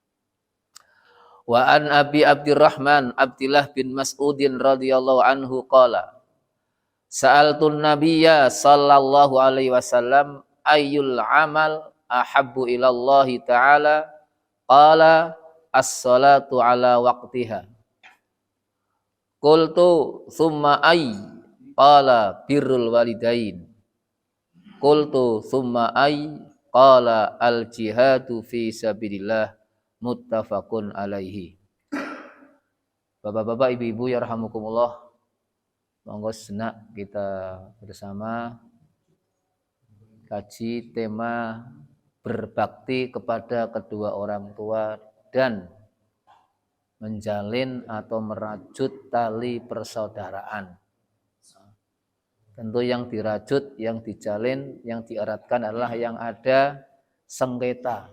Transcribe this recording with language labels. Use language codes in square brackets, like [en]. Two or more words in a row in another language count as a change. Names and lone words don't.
[ar] وعن أبي عبد الرحمن عبد الله بن مسعود رضي الله عنه قال، سألت النبي صلى الله عليه وسلم أي العمل أحب إلى الله تعالى، قال الصلاة على وقتها. قلت ثم أي، قال بر الوالدين. قلت ثم أي، قال الجهاد في سبيل الله، متفق عليه. [id] Bapak-bapak, ibu-ibu yarhamukumullah, monggo senak kita bersama kaji tema berbakti kepada kedua orang tua dan menjalin atau merajut tali persaudaraan. Tentu yang dirajut, yang dijalin, yang dieratkan adalah yang ada sengketa.